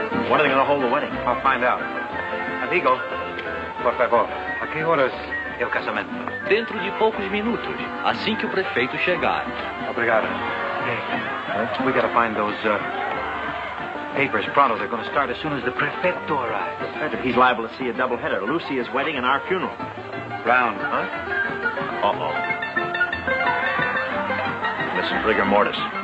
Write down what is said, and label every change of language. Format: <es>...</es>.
<en>When are they going to hold the wedding? I'll find out.</en> <pt>Amigo, por favor, a que horas é o casamento? Dentro de poucos minutos, assim que o prefeito chegar. Obrigado.</pt> <en>Hey, we got to find those papers pronto. They're going to start as soon as the prefecto arrives. He's liable to see a doubleheader. Lucia's wedding and our funeral. Round, huh? Uh-oh. This is rigor mortis.</en>